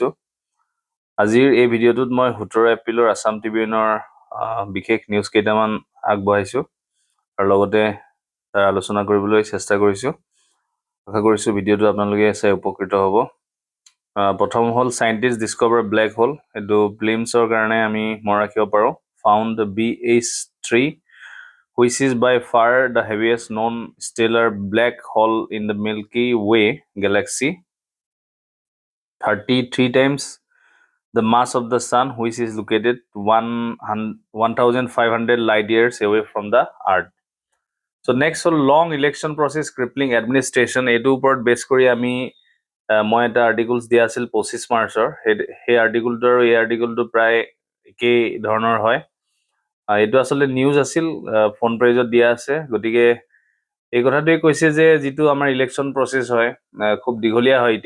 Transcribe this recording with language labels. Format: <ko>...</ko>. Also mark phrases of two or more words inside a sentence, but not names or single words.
<as>আজিৰ এই ভিডিঅ'টোত মই 17 এপ্ৰিলৰ আসাম ট্ৰিবিউনৰ বিশেষ নিউজ কেইটামান আগবঢ়াইছো আৰু লগতে তাৰ আলোচনা কৰিবলৈ চেষ্টা কৰিছো। আশা কৰিছো ভিডিঅ'টো আপোনালোকে চাই উপকৃত হ'ব। প্ৰথম হ'ল</as> <en>scientist discover black hole,</en> <as>এইটো প্লিমছৰ কাৰণে আমি মনত ৰাখিব পাৰো।</as> <en>ফাউণ্ড BH3 which is by far the heaviest known stellar black hole in the Milky Way galaxy, 33 times the mass of the sun, which is located 1,500 light years away from the earth. So next হ'ল long election process crippling administration,</en> <as>এইটোৰ ওপৰত বেছ কৰি আমি মই এটা আৰ্টিকলছ দিয়া আছিল 25 মাৰ্চৰ, সেই আৰ্টিকলটো আৰু এই আৰ্টিকলটো প্ৰায় একেই ধৰণৰ হয়। এইটো আচলতে নিউজ আছিল,</as> <en>phone pageত</en> <as>দিয়া আছে। গতিকে এই কথাটোৱে কৈছে যে যিটো আমাৰ</as> <en>election process</en> <as>হয় খুব দীঘলীয়া হয়।</as>